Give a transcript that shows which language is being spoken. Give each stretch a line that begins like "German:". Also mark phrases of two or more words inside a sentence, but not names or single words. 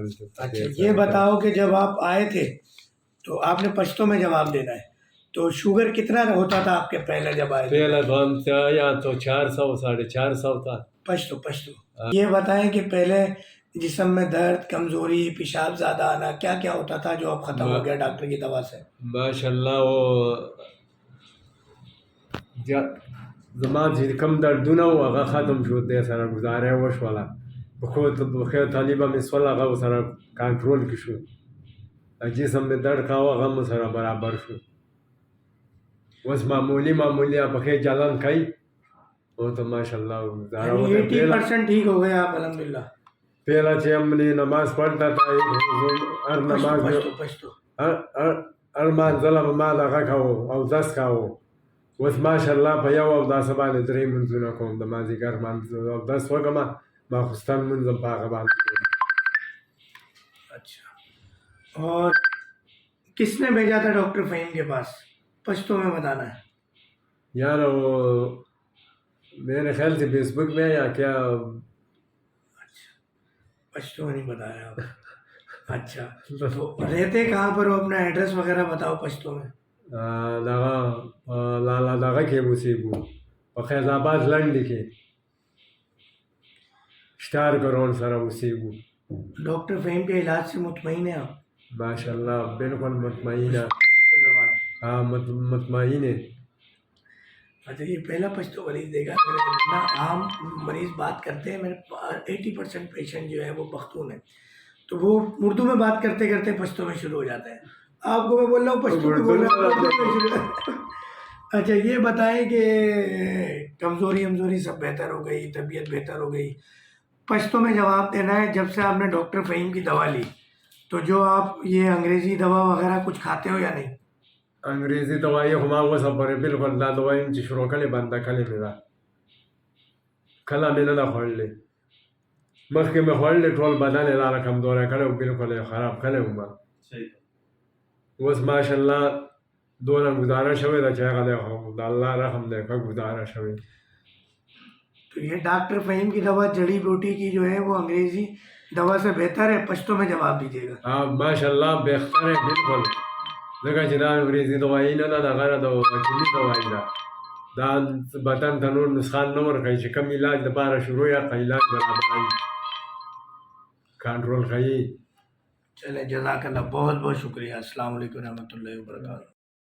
Urdu: اچھا یہ بتاؤ کہ جب آپ آئے تھے تو آپ نے پشتو میں جواب دینا ہے، تو شوگر کتنا ہوتا تھا آپ کے پہلے جب آئے تھے؟ پہلا تو ہم سے آیا تو 400 450 تھا۔ پشتو یہ بتائیں کہ پہلے جسم میں درد، کمزوری، پیشاب زیادہ آنا، کیا کیا ہوتا تھا جو اب ختم ہو گیا ڈاکٹر کی دوا سے؟
Pashto: ماشاءاللہ وہ زمان چې کم دردونه وو هغه ختم شو، دې سره ګزاره وشوله. پښو طالبه مې سول هغه ورسره کنټرول کې شو. جسم مې درد کاوه هغه مو سره برابر شو. اوس معمولی پښې چلن کوي
Urdu: وہ تو ماشاءاللہ گزارا ہوتا ہے۔ 80% ٹھیک ہو گئے آپ الحمدللہ۔
Pashto: پہلا چې
Urdu: ہم نے نماز پڑھتا تھا ہر نماز
Pashto: هر مانځله به ما دغه کوو اودس کوو. اوس ماشاءالله په یو اوداسه باندې 3 لمونځونه کوم. د مازدیګر لمانځ اودس وکړم، ماخوستن لمونځ هم په هغه باندې کوم۔
Urdu: اچھا، اور کس نے بھیجا تھا ڈاکٹر فہیم کے پاس؟ پشتو میں بتانا ہے یار وہ میرے خیال سے فیس بک میں یا کیا؟ اچھا پشتو میں نہیں بتایا آپ۔ اچھا تو رہتے کہاں پر ہو، اپنا ایڈریس وغیرہ بتاؤ پشتو میں۔
Pashto: دغه لالا دغه کې اوسېږو په فیض آباد لنډې کې شټار ګراؤنډ سره اوسېږو۔
Urdu: ڈاکٹر فہیم کے علاج سے مطمئن ہیں آپ؟ ماشاءاللہ بالکل مطمئن ہے، پشتو زبان۔ ہاں مطمئن ہے۔ اچھا یہ پہلا پشتو مریض دے گا، اتنا عام مریض بات کرتے ہیں، میرے 80% پیشنٹ جو ہے وہ پختون ہیں، تو وہ اردو میں بات کرتے کرتے پشتو میں شروع ہو جاتا ہے۔ آپ کو میں بول رہا ہوں پشتو میں بول رہا ہوں۔ اچھا یہ بتائیں کہ کمزوری سب بہتر ہو گئی، طبیعت بہتر ہو گئی؟ پشتو میں جواب دینا ہے۔ جب سے آپ نے ڈاکٹر فہیم کی دوا لی تو جو آپ یہ انگریزی دوا وغیرہ کچھ کھاتے ہو یا نہیں؟
Pashto: انګریزي دوايي خو ما اوسه پورې بالکل دا دوايي چې شروع کړې بنده کړې مې ده، کله مې نه ده خوړلې. مخکې مې خوړلې ټول بدن یې راله کمزوری کړی و، بالکل یې خراب کړی و ما. اوس ماشاءالله دونه ګزاره شوې ده چې هغه دی خو د الله رحم دی، ښه ګزاره شوې.
Urdu: تو یہ ڈاکٹر فہیم کی دوا جڑی بوٹی کی جو ہے وہ انگریزی دوا سے بہتر ہے؟ پشتو میں جواب دیجیے گا۔ ہاں ماشاءالله بهتر ہے بالکل،
Pashto: ځکه چې دا انګریزي دوايي نه ده، دغه د وکیلي دوايي ده. دا بدن ته نور نسخان نه ورکوي چې کوم علاج دپاره شروع یا علاج برابروي، کنټرول کوي۔
Urdu: چلے
Arabic: جزاک اللہ،
Urdu: بہت بہت شکریہ۔
Arabic: السلام علیکم ورحمۃ اللہ وبرکاتہ۔